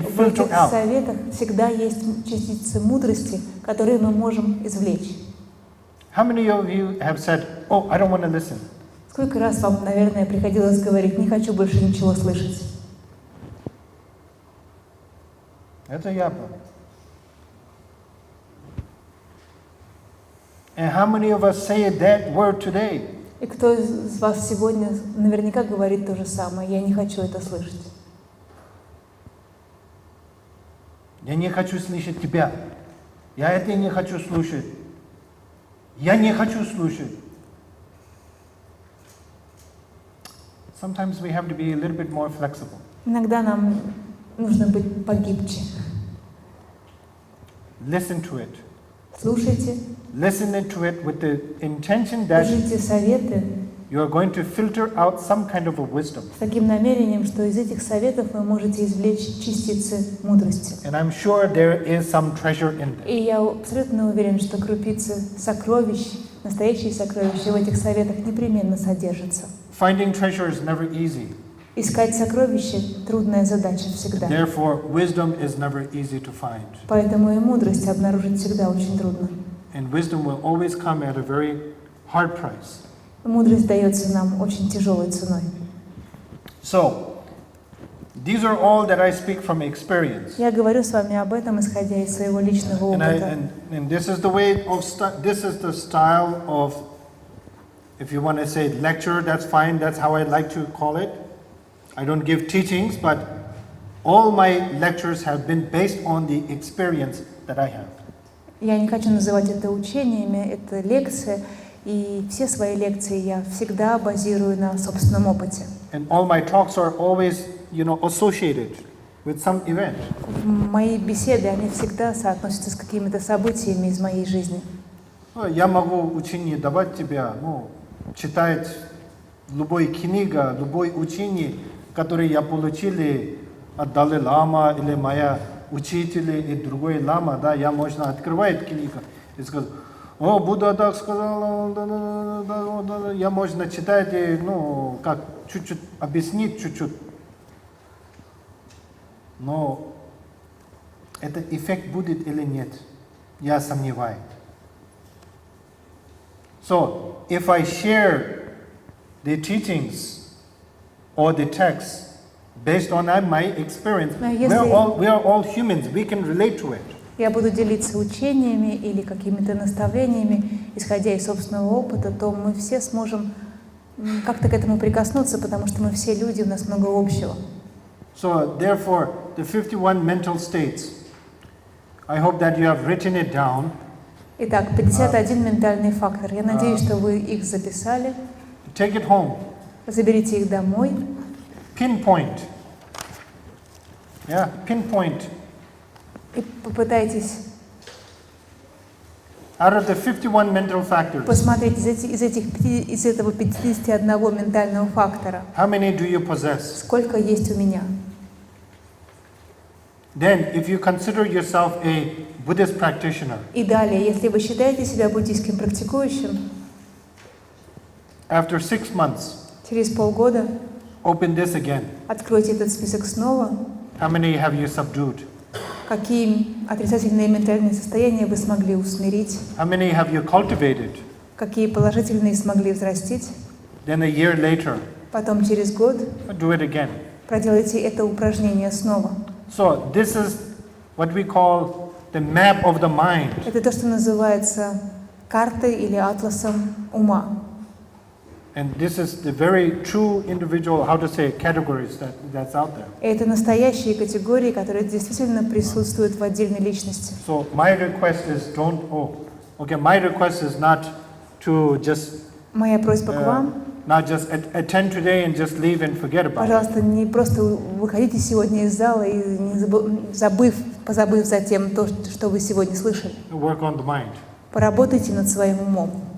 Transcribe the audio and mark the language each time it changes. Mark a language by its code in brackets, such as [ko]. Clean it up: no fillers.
[ru] В [en] filter [ru] этих [en] out. [ru] советах всегда есть частицы мудрости, которые мы можем извлечь. [en] How many of you have said, "Oh, I don't want to listen"? [ru] Сколько раз вам, наверное, приходилось говорить, не хочу больше ничего слышать? Это я был. [en] And how many of us say that word today? [ru] И кто из вас сегодня наверняка говорит то же самое, я не хочу это слышать. Я не хочу слышать тебя. Я это не хочу слушать. Я не хочу слушать. [en] Sometimes we have to be a little bit more flexible. [ru] Иногда нам нужно быть погибче. [en] Listen to it. [ru] Слушайте, [en] Listen to it with the intention that [ru] слушайте советы [en] you are going to filter out some kind of a wisdom. [ru] с таким намерением, что из этих советов вы можете извлечь частицы мудрости. [en] And I'm sure there is some treasure in them. [ru] И я абсолютно уверен, что крупицы сокровищ, настоящие сокровища в этих советах непременно содержатся. [en] Finding treasure is never easy. [ru] Искать сокровища – трудная задача всегда. [en] Therefore, wisdom is never easy to find. [ru] Поэтому и мудрость обнаружить всегда очень трудно. [en] And wisdom will always come at a very hard price. [ru] Мудрость дается нам очень тяжелой ценой. [en] So, these are all that I speak from experience. [ru] Я говорю с вами об этом, исходя из своего личного опыта. [en] And this is the way of this is the style of, if you want to say lecture, that's fine. That's how I like to call it. I don't give teachings, but all my lectures have been based on the experience that I have. [ru] Я не хочу называть это учениями, это лекция. И все свои лекции я всегда базирую на собственном опыте. [en] And all my talks are always, associated with some event. [ru] Мои беседы, они всегда соотносятся с какими-то событиями из моей жизни. Я могу учение давать тебе, читать любой книга, любой учение, которое я получил от Далай-ламы или моя учитель и другой лама, да, я можно открывать книгу и сказать, Будда так сказал, я можно читать, как чуть-чуть объяснить чуть-чуть. Но этот эффект будет или нет, я сомневаюсь. [en] So, if I share the teachings or the texts based on my experience, we are all humans, we can relate to it. [ru] Я буду делиться учениями или какими-то наставлениями, исходя из собственного опыта, то мы все сможем как-то к этому прикоснуться, потому что мы все люди, у нас много общего. [en] So, therefore, the 51 mental states, I hope that you have written it down. [ru] Итак, 51 ментальный фактор. Я надеюсь, что вы их записали. [en] Take it home. [ru] Заберите их домой. [en] Pinpoint. Pinpoint. [ru] И попытайтесь [en] out of the 51 mental factors, [ru] посмотреть из этого 51 ментального фактора, [en] how many do you possess? [ru] Сколько есть у меня. [en] Then, if you consider yourself a Buddhist practitioner, [ru] И далее, если вы считаете себя буддийским практикующим, [en] after 6 months, [ru] через полгода [en] open this again. [ru] Откройте этот список снова. [en] How many have you subdued? [ru] Какие отрицательные ментальные состояния вы смогли усмирить? [en] How many have you cultivated? [ru] Какие положительные смогли взрастить? [en] Then a year later, [ru] Потом через год [en] do it again. [ru] проделайте это упражнение снова. [en] So this is what we call the map of the mind. [ru] Это то, что называется картой или атласом ума. [en] And this is the very true individual, categories that's out there. [ru] Это настоящие категории, которые действительно присутствуют в отдельной личности. [en] So my request is my request is not to just [ru] Моя просьба к вам, [en] not just attend today and just leave and forget about it. [ru] пожалуйста, не просто выходите сегодня из зала и позабыв затем то, что вы сегодня слышали. [en] Work on the mind. [ru] Поработайте над своим умом.